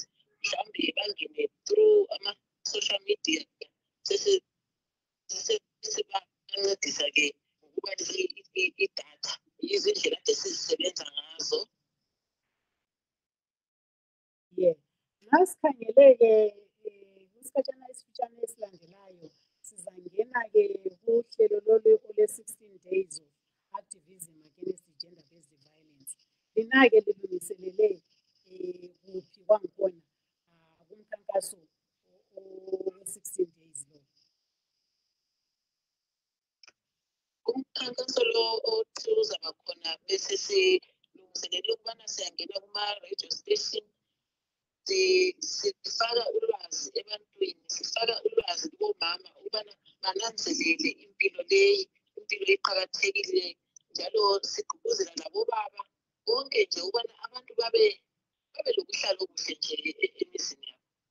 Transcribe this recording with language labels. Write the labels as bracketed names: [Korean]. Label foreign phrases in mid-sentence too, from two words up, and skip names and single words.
[North Ndebele] Mhlawumbe bangene through ama- [English] social media [North Ndebele] sibancedisa-ke ukuba idatha izindlela ade sizisebenza ngazo. Masikhangele-ke isikhatshana esifitshane esilandelayo sizangena-ke kuhlelo lolu ole-16 [English] days of activism against gender-based violence. [North Ndebele] Lina-ke lilungiselele kuphi kwangikhona kumkhankaso o-16 days lo? Umkhankaso lo uzaba khona bese silungiselele ukubana siyangena kuma- [English] radio station, [North Ndebele] sifaka ulwazi ebantwini, sifaka ulwazi kubomama ukubana bananzelele impilo leyi, impilo eqakathekile, njalo sigqugquzela nabobaba bonke nje ukubana abantu babe lokuhlala okuhle nje emizini yabo.